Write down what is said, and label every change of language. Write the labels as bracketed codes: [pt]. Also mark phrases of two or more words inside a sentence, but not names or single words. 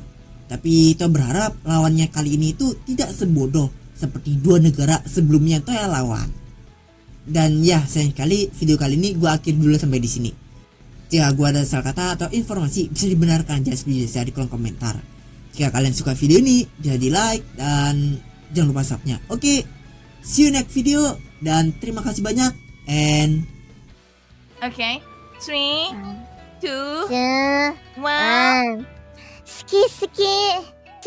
[id] Tapi Toei berharap lawannya kali ini itu tidak sebodoh seperti 2 negara sebelumnya Toei lawan. Dan ya sayang sekali video kali ini gue akhir dulu sampai di sini. Jika gue ada salah kata atau informasi bisa dibenarkan saya di kolom komentar. Jika kalian suka video ini jangan di like dan jangan lupa subscribe. Oke, [en] see you next video. [id] Dan terima kasih banyak and [en] Okay, 3, 2, 1 1. [ja] 好き好き